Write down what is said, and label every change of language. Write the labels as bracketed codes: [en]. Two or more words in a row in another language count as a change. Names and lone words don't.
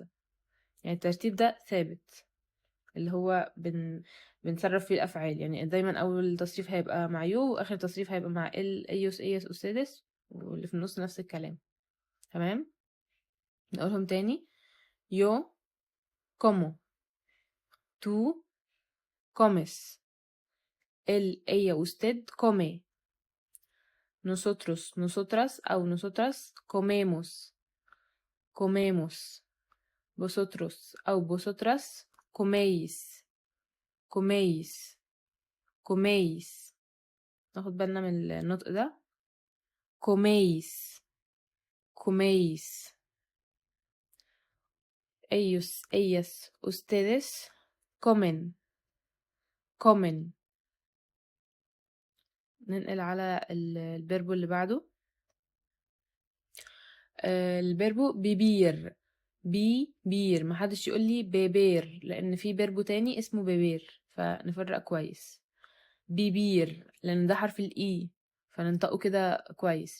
[ar] يعني الترتيب ده ثابت اللي هو بنصرف فيه الأفعال. يعني دايما أول تصريف هيبقى مع يو وآخر تصريف هيبقى مع [es] ellos ellas ustedes, [ar] واللي في النص نفس الكلام. تمام، نقولهم تاني. [es] يو como، tú comes، ella usted come، nosotros nosotras أو nosotras comemos، comemos، vosotros أو vosotras coméis، coméis، coméis. [ar] ناخد بالنا من النطق ده. [es] coméis، coméis. ellos ellas ustedes comen comen. [ar] ننقل على الفيرب اللي بعده. الفيرب بيبير. بيبير، محدش يقول لي بيبير لان في فيرب تاني اسمه بيبير، فنفرق كويس. بيبير لان ده حرف الاي، فننطقه كده كويس.